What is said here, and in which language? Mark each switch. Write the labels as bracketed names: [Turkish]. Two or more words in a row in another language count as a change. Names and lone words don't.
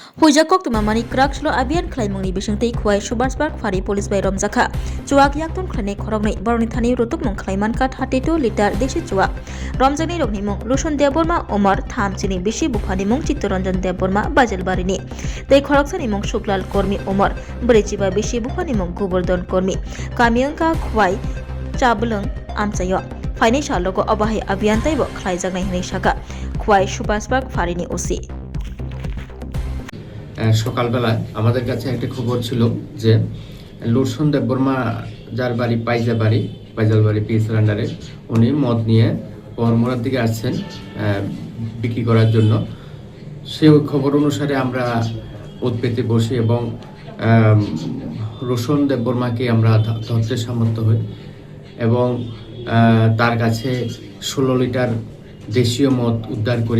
[Kok Borok] Huijakok tumamani krakshlo abian klaimungni bisingtei khwai Subhaspark Phari Police by Romjakha chuak yakton khlane khorokni boroni thani rotuk mung khlaiman ka 32 liter deshi chuak Romjani rokni mung Lushon Deborma Omar Thamchini bishi bukhani mung Chittoranjan Deborma Bajalbarini tei khoroksani mung Shuklal Kormi Omar Burichiba bishi bukhani mung Gobardhan Kormi Kamiangka khwai Chablung Amchayo Faini Shaloko Abahi Abian taibo khlaijaknai hinai shaka khwai Subhaspark Phari ni OC [Bangla] সকালবেলা আমাদের কাছে একটা খবর ছিল যে লুরসন দেববর্মা যার বাড়ি পাইজালবাড়ি পিএসএল আন্ডারে উনি মদ নিয়ে পরমরার দিকে আসছেন বিক্রি করার জন্য। সেই খবর অনুসারে আমরা উৎপেতে বসি এবং রোশন দেববর্মাকে আমরা ধরতে সামর্থ্য হই এবং তার কাছে 16 লিটার দেশীয় মদ উদ্ধার করি।